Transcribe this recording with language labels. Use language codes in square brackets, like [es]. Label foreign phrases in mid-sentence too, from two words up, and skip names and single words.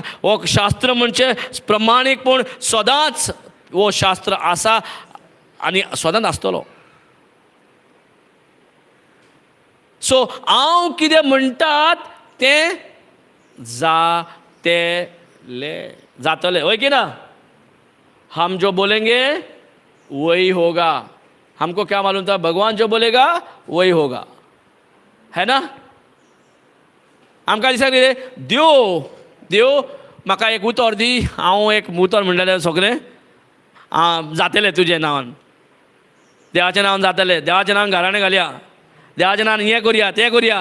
[kok] हो शास्त्र म्हणजे प्रमाणीकपण सदांच हो शास्त्र आसा आनी सदांच आसतलो. सो हांव कितें म्हणटात तें जातलें. होय की ना? [hi] हम जो बोलेंगे वही होगा. हमको क्या मालूम था? भगवान जो बोलेगा वही होगा, है ना? [kok] आमकां दिसता कितें देव म्हाका एक उतर दी, हांव एक उतर म्हणलेलें सगळें जातलें तुजें नांवान. देवाच्या नांवान जातलें. देवाच्या नांवान घराणें घालया. देवाच्या नांवान हें करया तें करया.